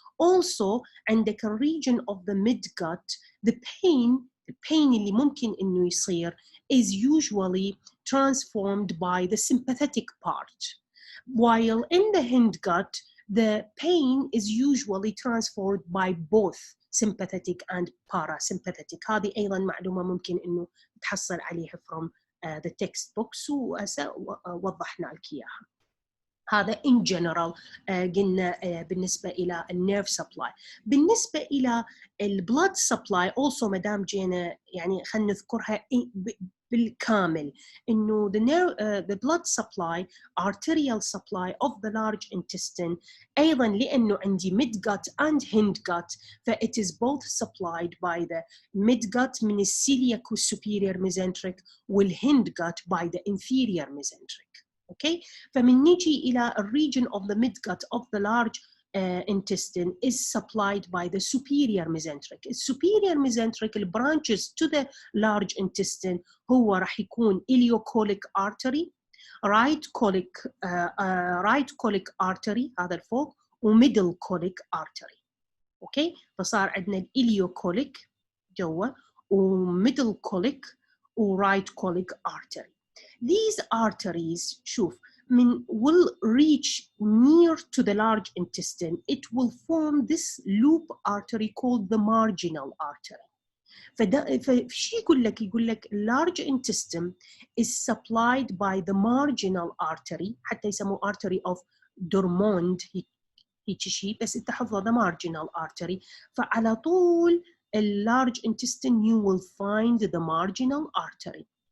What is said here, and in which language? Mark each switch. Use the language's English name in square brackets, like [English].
[English] Also عندك a region of the midgut, the pain [Arabic] اللي ممكن إنه يصير [English] is usually transformed by the sympathetic part, while in the hindgut the pain is usually transformed by both sympathetic and parasympathetic. [Arabic] هذه أيضا معلومة ممكن إنه تحصل عليها [English] from the textbooks [Arabic] ووضحنا لك إياها. هذا [English] in general [Arabic] قلنا بالنسبة إلى النيرف سبلاي. بالنسبة إلى البلد سبلاي also مدام جينا يعني خلينا نذكرها بالكامل إنه [English] the blood supply, arterial supply of the large intestine [Arabic] أيضا لأنه عندي [English] mid-gut and hind-gut it is both supplied by the mid-gut من الceliac superior mesenteric والhind-gut by the inferior mesenteric. Okay, [Arabic] فمن نجي إلى [English] region of the mid-gut of the large intestine is supplied by the superior mesenteric. The superior mesenteric branches to the large intestine [Arabic] هو راح يكون [English] Iliocolic artery, right colic artery [Arabic] هذا الفوق [English] وmiddle colic artery. [Arabic] اوكي فصار عندنا الإليوكوليك جوا و [English] middle colic [Arabic] ورايت colic artery. [English] These arteries [Arabic] شوف [English] will reach near to the large intestine. It will form this loop artery called the marginal artery. [Arabic] فشي يقول لك [English] large intestine is supplied by the marginal artery [Arabic] حتى يسموه [English] artery of Dormond [Arabic] هيك شيء بس انت حفظه [English] the marginal artery [Arabic] فعلى طول [English] large intestine you will find the marginal artery.